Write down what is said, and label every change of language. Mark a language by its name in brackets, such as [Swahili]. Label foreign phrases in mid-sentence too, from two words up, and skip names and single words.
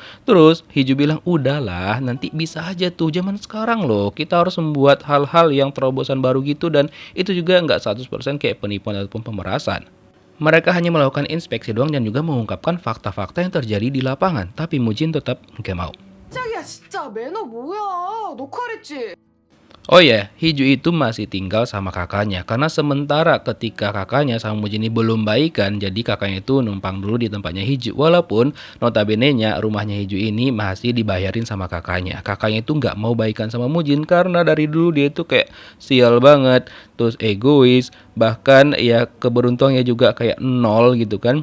[Indonesian] Terus Hiju bilang, udahlah nanti bisa aja tuh, zaman sekarang loh kita harus membuat hal-hal yang terobosan baru gitu, dan itu juga nggak 100% kayak penipuan ataupun pemerasan. Mereka hanya melakukan inspeksi doang dan juga mengungkapkan fakta-fakta yang terjadi di lapangan, tapi Mujin tetap gak mau. [Korean] 짝이야 진짜 매너 뭐야 녹화했지. [Indonesian] Oh ya, Hiju itu masih tinggal sama kakaknya karena sementara ketika kakaknya sama Mujin ini belum baikan, jadi kakaknya itu numpang dulu di tempatnya Hiju. Walaupun notabene-nya rumahnya Hiju ini masih dibayarin sama kakaknya. Kakaknya itu nggak mau baikan sama Mujin karena dari dulu dia itu kayak sial banget, terus egois, bahkan ya keberuntungannya juga kayak nol gitu kan.